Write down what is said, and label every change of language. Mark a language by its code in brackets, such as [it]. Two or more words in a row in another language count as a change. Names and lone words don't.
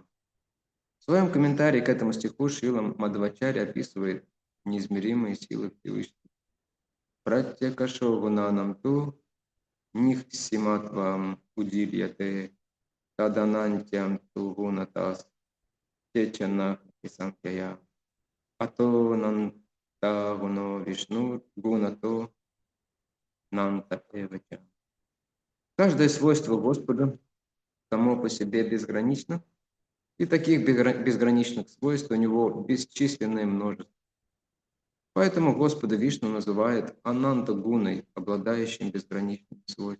[ru] В своем комментарии к этому стиху Шрила Мадхвачарья описывает неизмеримые силы Всевышнего. [sa] प्रत्यकशो गुणानाम् तु निःसीमत्वम् उदील्यते तदानन्त्यम् तु गुणतस् तेचन इ सङ्ख्यया अतो नन्त गुणो विष्णु गुणतो नन्त एवच. [ru] Каждое свойство Господа само по себе безгранично, и таких безграничных свойств у него бесчисленное множество. Поэтому Господа Вишну называют Ананта Гуной, обладающим безграничным свойством.